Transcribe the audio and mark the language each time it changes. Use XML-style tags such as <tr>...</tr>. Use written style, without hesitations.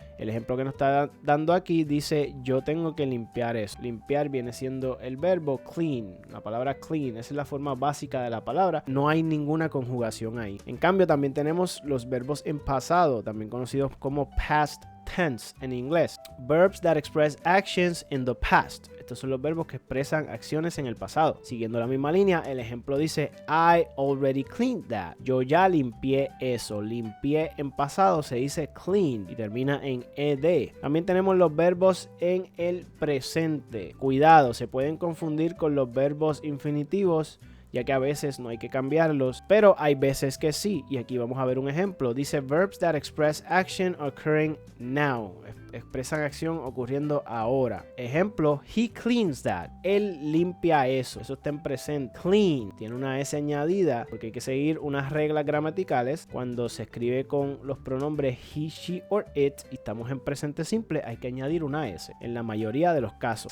<es>El ejemplo que nos está dando aquí dice yo tengo que limpiar eso. Limpiar viene siendo el verbo clean. La palabra clean, esa es la forma básica de la palabra. No hay ninguna conjugación ahí. En cambio también tenemos los verbos en pasado, también conocidos como past tense en inglés.</es> <en>Verbs that express actions in the past.</en> <es>Estos son los verbos que expresan acciones en el pasado. Siguiendo la misma línea, el ejemplo dice</es> <en>I already cleaned that.</en> <es>Yo ya limpié eso. Limpié en pasado se dice clean y termina en ed. También tenemos los verbos en el presente. Cuidado, se pueden confundir con los verbos infinitivos, ya que a veces no hay que cambiarlos, pero hay veces que sí, y aquí vamos a ver un ejemplo.</es> <en>Dice verbs that express action occurring now.</en> <es>Expresan acción ocurriendo ahora. Ejemplo,</es> <en>he cleans that.</en> <es>Él limpia eso. Eso está en presente. Clean tiene una S añadida porque hay que seguir unas reglas gramaticales. Cuando se escribe con los pronombres</es> <en>he, she or it</en> <es>y estamos en presente simple, hay que añadir una S en la mayoría de los casos.</es>